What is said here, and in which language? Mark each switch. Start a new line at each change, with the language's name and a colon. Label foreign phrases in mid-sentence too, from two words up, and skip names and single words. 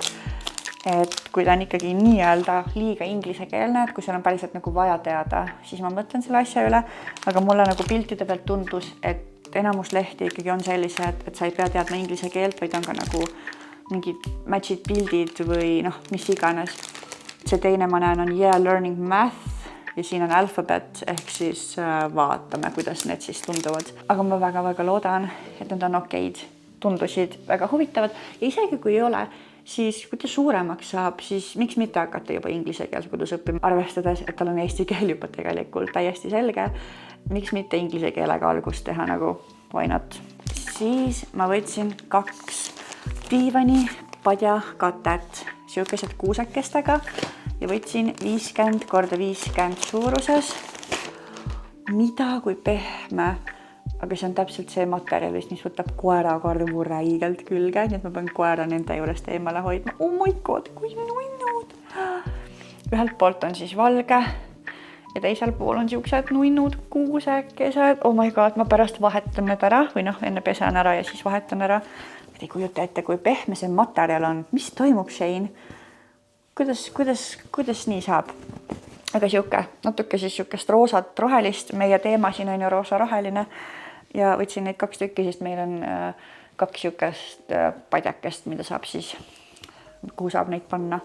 Estonian: Et kui ta on ikkagi nii-öelda liiga inglisekeelne, et kui seal on päriselt nagu vaja teada, siis ma mõtlen selle asja üle. Aga mulle nagu piltide pealt tundus, et enamus lehti ikkagi on sellised, et sa ei pea teadma inglise keelt, vaid on ka nagu mingid matchid pildid või noh, mis iganes. See teine ma näen on
English: learning math
Estonian: ja siin on alfabet, ehk siis vaatame, kuidas need siis tunduvad. Aga ma väga-väga loodan, et need on okeid, tundusid väga huvitavad ja isegi kui ei ole, siis kui ta suuremaks saab, siis miks mitte hakata juba inglise keeles kodus õppima, arvestades, et tal on eesti keel juba tegelikult täiesti selge. Miks mitte inglise keelega algust teha nagu
English: why not.
Estonian: Siis ma võtsin 2 diivani padjakatet, siukesed kuusekestega ja võtsin 50 × 50 suuruses. Mida kui pehme, aga see on täpselt see materjalist, mis võtab koerakarvu räigelt külge, nii et ma pean koera nende juurest eemale hoidma.
English: Oh my god,
Estonian: kui nunnud! Ühelt poolt on siis valge ja teisel pool on siuksed nunnud kuusekesed.
English: Oh my god,
Estonian: ma pärast vahetan need ära või noh, enne pesen ära ja siis vahetan ära. Ei kujuta ette, kui pehme see materjal on. Mis toimub, Shane? Kuidas nii saab? Aga siuke, natuke siis siukest roosat, rohelist. Meie teema siin on ju roosa-roheline ja võtsin neid 2 tükki, sest meil on 2 siukest padjakest, mida saab siis, kuhu saab neid panna.